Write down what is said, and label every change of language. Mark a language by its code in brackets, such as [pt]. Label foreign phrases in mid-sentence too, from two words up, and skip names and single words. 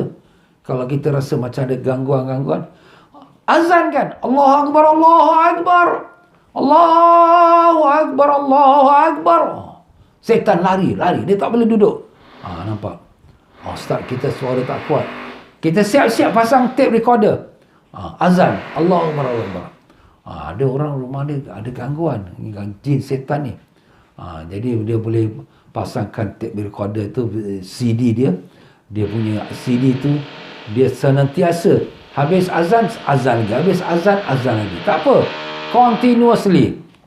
[ms] Kalau kita rasa macam ada gangguan-gangguan, azankan. [ar] الله أكبر الله أكبر الله أكبر الله أكبر. [ms] Syaitan lari. Dia tak boleh duduk. Nampak? Ustaz, kita suara tak kuat. Kita siap-siap pasang [en] tape recorder. [ms] Azan. [ar] الله أكبر الله أكبر. [ms] Ada orang rumah dia ada gangguan. Jin setan ni. Jadi dia boleh pasangkan [en] tape recorder [ms] tu, CD dia. Dia punya CD tu, dia senantiasa habis azan lagi. Habis azan lagi. Tak apa. Continuously.